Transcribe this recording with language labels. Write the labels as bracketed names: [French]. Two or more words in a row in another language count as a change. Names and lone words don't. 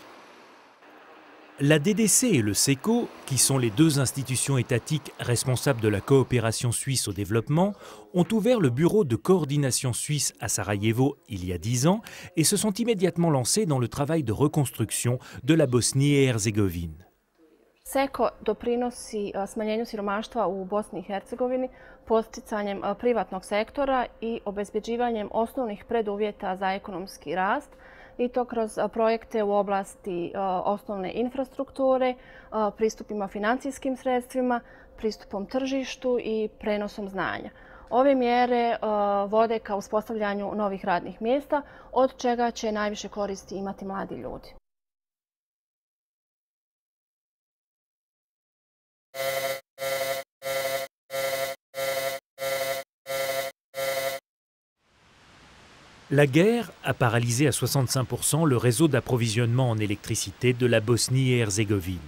[French] La DDC et le SECO, qui sont les deux institutions étatiques responsables de la coopération suisse au développement, ont ouvert le bureau de coordination suisse à Sarajevo il y a 10 ans et se sont immédiatement lancés dans le travail de reconstruction de la Bosnie-et-Herzégovine. [Bosnian] SECO doprinosi smanjenju siromaštva u Bosni i Hercegovini podsticanjem privatnog sektora i obezbeđivanjem osnovnih preduvjeta za ekonomski rast, i to kroz projekte u oblasti osnovne infrastrukture, pristupima financijskim sredstvima, pristupom tržištu i prenosom znanja. Ove mjere vode ka uspostavljanju novih radnih mjesta, od čega će najviše koristi imati mladi ljudi. [French] La guerre a paralysé à 65% le réseau d'approvisionnement en électricité de la Bosnie-et-Herzégovine.